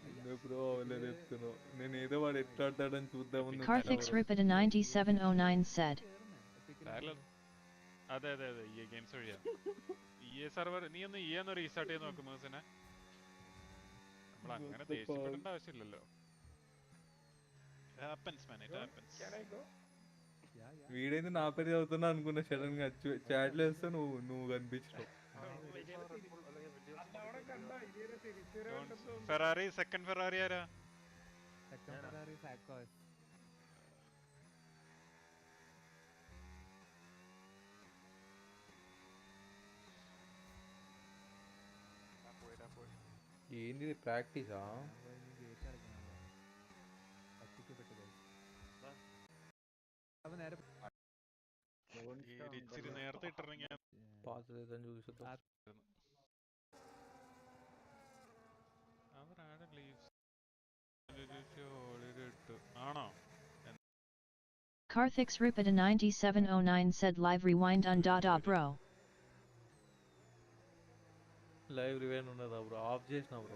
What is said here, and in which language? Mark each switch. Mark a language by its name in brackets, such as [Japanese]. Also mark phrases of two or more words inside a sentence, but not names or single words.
[English] Karthik's Ripida 9709 said. [Malayalam] അതെ അതെ അതെ ഈ ഗെയിംസ് വഴിയാ. സെർവർ നീ ഒന്ന് ഒന്ന് റീസ്റ്റാർട്ട് ചെയ്ത് നോക്കും മേഴ്സിനെ. നമ്മൾ അങ്ങനെ ദേഷ്യപ്പെടേണ്ട ആവശ്യമില്ലല്ലോ. [Telugu] వీడైంది నా పేరు చదువుతున్నా అనుకున్నా సడన్ గా చాట్లో వేస్తే నువ్వు కనిపించవు. [Malayalam] ഫെറാറി സെക്കൻഡ് ഫെറാറി ആരാ? [Telugu] ఏంది ప్రాక్టీసా? [Malayalam] ഇച്ചിരി നേരത്തെ ഇട്ടിറങ്ങിയ ആണോ? [English] Karthik's Ripida 9709 said live rewind on dada bro. live rewind [Telugu] ఉండదా బ్రో? ఆఫ్ చేసిన బ్రో.